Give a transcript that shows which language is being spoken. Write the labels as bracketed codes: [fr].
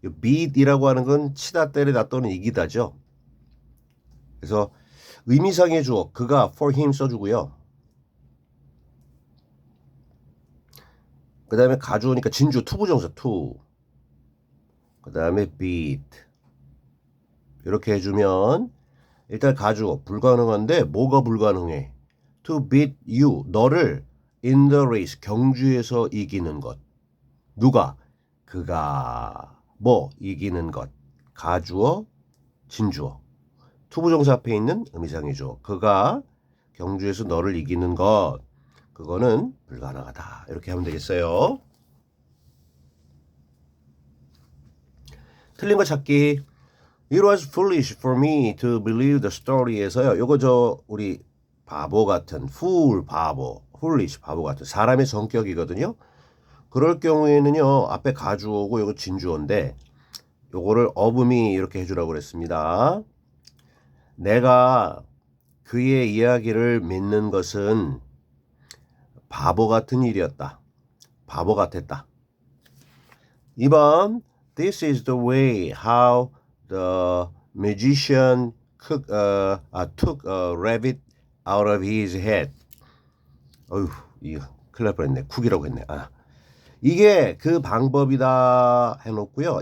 [ko] beat이라고 하는 건 치다 때리다 또는 이기다죠. 그래서 의미상의 주어 그가 [en] for him [ko] 써주고요. 그 다음에 가주어니까 진주 투부정사 to. 그 다음에 beat 이렇게 해주면 일단 가주어 불가능한데 뭐가 불가능해? [en] To beat you [ko] 너를 [en] in the race [ko] 경주에서 이기는 것. 누가? 그가 뭐 이기는 것. 가주어 진주어 투부정사 앞에 있는 의미상의 주어 그가 경주에서 너를 이기는 것. 그거는 불가능하다. 이렇게 하면 되겠어요. 틀린 거 찾기. [en] It was foolish for me to believe the story에서요. [ko] 요거 우리 바보 같은 fool 바보 foolish 바보 같은 사람의 성격이거든요. 그럴 경우에는요. 앞에 가주어고 요거 진주어인데 요거를 어음이 이렇게 해주라고 그랬습니다. 내가 그의 이야기를 믿는 것은 바보 같은 일이었다. 바보 같았다. [en] 2번 This is the way how the magician took a rabbit out of his head. [ko] 어휴, 이거 큰일 날 뻔했네. 쿡이라고 했네. 이게 그 방법이다 해놓고요.